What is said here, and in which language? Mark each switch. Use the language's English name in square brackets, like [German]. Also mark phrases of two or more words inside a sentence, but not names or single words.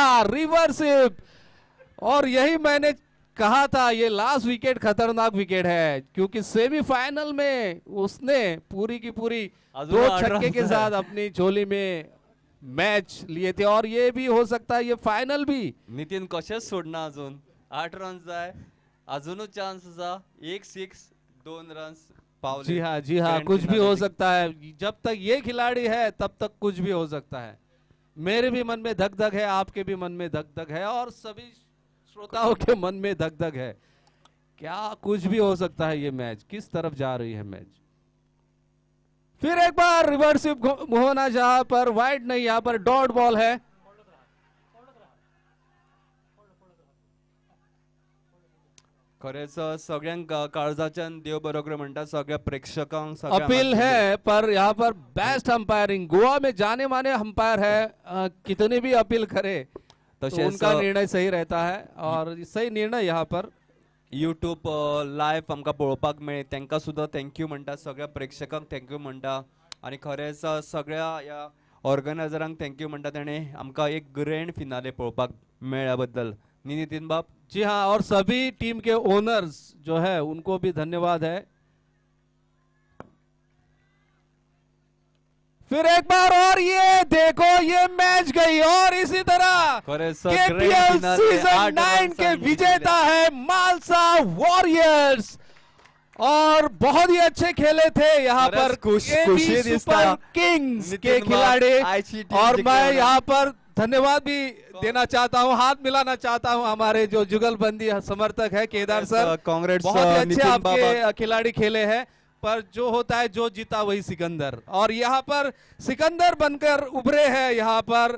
[Hindi] और ये चौका रिवर्स. और यही मैंने कहा था ये [English] last wicket [Hindi] खतरनाक विकेट है, क्योंकि सेमीफाइनल में उसने पूरी की पूरी [Konkani] अजून 2 8 [Hindi] छक्के के रन साथ अपनी झोली में मैच लिए थे, और ये भी हो सकता है ये फाइनल भी। [Konkani] नितीन कशेच सोडना अजून 8 रन्स जाय, अजूनच चान्स आसा, 1 6 2 रन्स पावले। [Hindi] जी हाँ, जी हाँ, ग्रैंड कुछ भी फिनाले हो दी- सकता है। जब तक ये खिलाड़ी है तब तक कुछ भी हो सकता है। मेरे भी मन में धक धक है, आपके भी मन में धक धक है, और सभी श्रोताओं के मन में धक धक है। क्या कुछ भी हो सकता है, ये मैच किस तरफ जा रही है मैच। फिर एक बार [English] reverse sweep [Hindi] होना, जहां पर वाइड नहीं, यहां पर [English] dot ball [Hindi] है। [Konkani] खरेंच सगळ्यांक काळजाच्यान देव बरो करूं म्हणटा सगळ्या प्रेक्षकांक, सगळ्या [Hindi] अपील हार्दिक- है, पर यहाँ पर [English] best umpiring, [Hindi] गोवा में जाने माने अंपायर है, कितने भी अपील करे तो [Konkani] तशेंच [Hindi] उनका निर्णय सही रहता है, और सही निर्णय यहाँ पर। [Konkani] यूट्यूब लाईव्ह आमकां पळोवपाक मेळ्ळें, तांकां सुद्दां थँक्यू म्हणटा, सगळ्या प्रेक्षकांक थँक्यू म्हणटा, आनी खरेंच सगळ्या ह्या ऑर्गनायझरांक थँक्यू म्हणटा, ताणें आमकां एक [English] grand finale [Konkani] पळोवपाक मेळ्ळ्या बद्दल। न्ही नितीन बाब? [Hindi] जी हाँ, और सभी टीम के ओनर्स जो है उनको भी धन्यवाद है। फिर एक बार, और ये देखो ये मैच गई, और इसी तरह [Konkani] खरेंच [Hindi] केपीएल ग्रँड फिनाले सीजन 9 के विजेता है मालसा वॉरियर्स, और बहुत ही अच्छे खेले थे यहाँ पर खुशी AB [Konkani] दिसता [Hindi] सुपर किंग्स के नितीन बाब, खिलाड़ी। [Konkani] आयची टीम [Hindi] और मैं [Konkani] जिंकली [Hindi] यहाँ पर धन्यवाद भी देना चाहता हूँ, हाथ मिलाना चाहता हूँ हमारे जो जुगलबंदी समर्थक है केदार सर, कांग्रेस बहुत ही अच्छे नितीन आपके बाबा। खिलाड़ी खेले हैं, पर जो होता है जो जीता वही सिकंदर, और यहाँ पर सिकंदर बनकर उभरे हैं यहाँ पर